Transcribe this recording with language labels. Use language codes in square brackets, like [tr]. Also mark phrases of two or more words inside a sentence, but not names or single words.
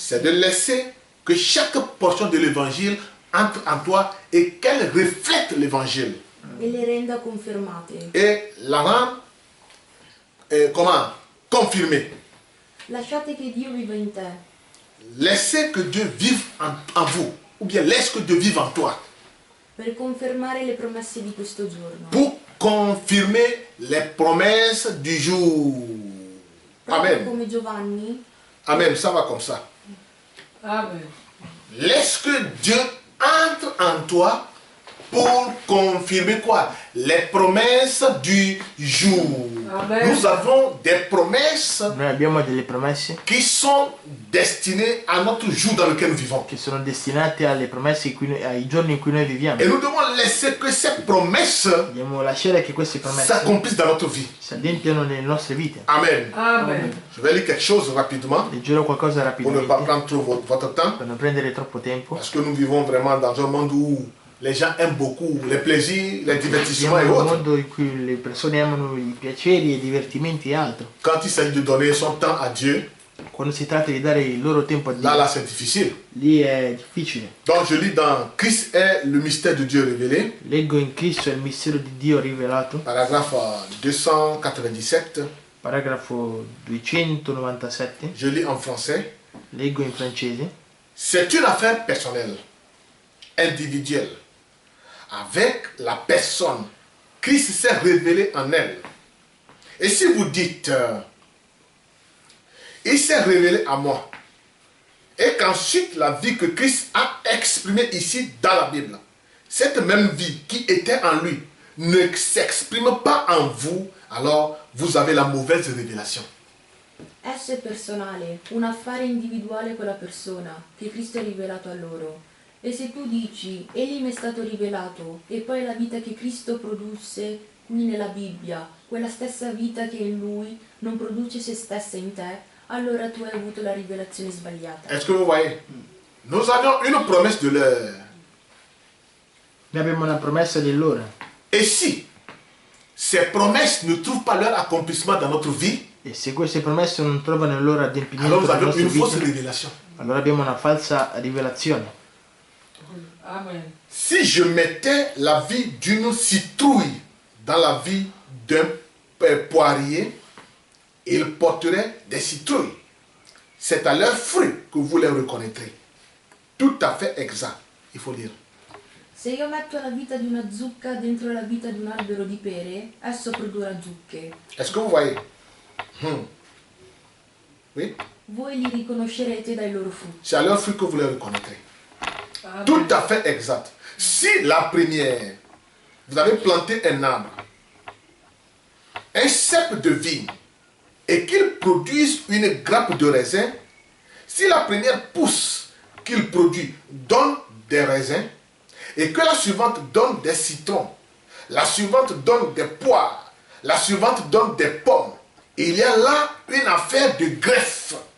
[fr] c'est de laisser que chaque portion de l'évangile entre en toi et qu'elle reflète l'évangile. [it] E le renda confermate. [fr] Et la rendre, comment confirmer. [it] Lasciate che Dio viva in te. [fr] Laissez que Dieu vive en vous, ou bien laisse que Dieu vive en toi, [it] Per confermare le promesse di questo giorno. [fr] pour confirmer les promesses du jour. [it] Proprio Amen. come Giovanni, [fr] Amen, ça va comme ça. Amen. Laisse que Dieu entre en toi pour confirmer quoi? Les promesses du jour. Amen. Nous avons des promesses [it] Noi abbiamo delle promesse [fr] qui sont destinées à notre jour dans lequel nous vivons. [it] che sono destinate alle promesse ai giorni in cui noi viviamo. [fr] Et nous devons laisser que ces promesses [it] Dobbiamo lasciare che queste promesse [fr] s'accomplissent dans notre vie. [it] si adempiano nelle nostre vite. Amen. Amen. [fr] Je vais lire quelque chose rapidement [it] Leggerò qualcosa [fr] pour ne pas [it] rapidamente [fr] prendre trop votre temps. [it] per non prendere troppo tempo. [fr] Parce que nous vivons vraiment dans un monde où les gens aiment beaucoup les plaisirs, les divertissements [it] Viviamo [fr] et [it] in un [fr] autres. [it] mondo in cui le persone amano i piaceri e i divertimenti e altro. [fr] Quand il s'agit de donner son temps à Dieu, [it] Quando si tratta di dare il loro tempo a Dio, [fr] là c'est difficile. [it] lì è difficile. [fr] Donc je lis dans Christ est le mystère de Dieu révélé, [it] Leggo in Cristo il mistero di Dio rivelato, [fr] paragraphe 297. [it] paragrafo 297. [fr] Je lis en français. [it] Leggo in francese. [fr] C'est une affaire personnelle, individuelle. Avec la personne, Christ s'est révélé en elle. Et si vous dites, il s'est révélé à moi, et qu'ensuite la vie que Christ a exprimée ici dans la Bible, cette même vie qui était en lui, ne s'exprime pas en vous, alors vous avez la mauvaise révélation. [it] esso è personale, un affare individuale con la persona che Cristo ha rivelato a loro. E se tu dici, egli mi è stato rivelato, e poi la vita che Cristo produsse qui nella Bibbia, quella stessa vita che in lui non produce se stessa in te, allora tu hai avuto la rivelazione sbagliata. [fr] Est-ce que vous voyez? Nous avions une promesse de l'heure. [it] Noi abbiamo una promessa dell'ora. [fr] Et si ces promesses ne trouvent pas leur accomplissement dans notre vie, [it] E se queste promesse non trovano il loro adempimento [fr] alors nous [it] nelle [fr] avons [it] nostre [fr] une fausse [it] vite, [fr] révélation. [it] allora abbiamo una falsa rivelazione. Amen. [fr] Si je mettais la vie d'une citrouille dans la vie d'un poirier, il porterait des citrouilles. C'est à leurs fruits que vous les reconnaîtrez. Tout à fait exact. Il faut lire. [it] Se io metto la vita di una zucca dentro la vita di un albero di pere, esso produrrà zucche. [fr] Est-ce que vous voyez? Oui? [it] Voi li riconoscerete dai loro frutti. [fr] C'est à leurs fruits que vous les reconnaîtrez. Amen. Tout à fait exact. Si la première, vous avez planté un arbre, un cep de vigne, et qu'il produise une grappe de raisin, si la première pousse qu'il produit donne des raisins, et que la suivante donne des citrons, la suivante donne des poires, la suivante donne des pommes, il y a là une affaire de greffe.